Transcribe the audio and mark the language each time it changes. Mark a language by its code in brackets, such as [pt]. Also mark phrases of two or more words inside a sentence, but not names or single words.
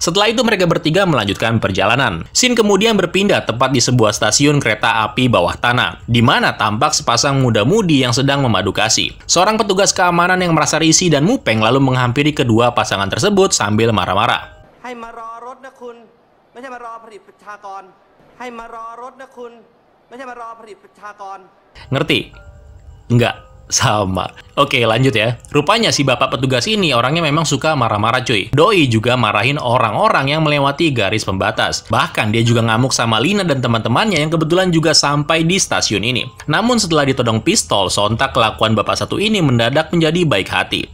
[id] Setelah itu, mereka bertiga melanjutkan perjalanan. Scene kemudian berpindah tepat di sebuah stasiun kereta api bawah tanah, di mana tampak sepasang muda-mudi yang sedang memadu kasih. Seorang petugas keamanan yang merasa risih dan mupeng lalu menghampiri kedua pasangan tersebut sambil marah-marah. [th] ให้มารอรถนะคุณ. ไม่ใช่มารอผลิตประชากรให้มารอรถนะคุณไม่ใช่มารอผลิตประชากร [id] Ngerti? Enggak. Sama. Oke, lanjut ya. Rupanya si bapak petugas ini orangnya memang suka marah-marah cuy. Doi juga marahin orang-orang yang melewati garis pembatas. Bahkan dia juga ngamuk sama Lina dan teman-temannya yang kebetulan juga sampai di stasiun ini. Namun setelah ditodong pistol, sontak kelakuan bapak satu ini mendadak menjadi baik hati.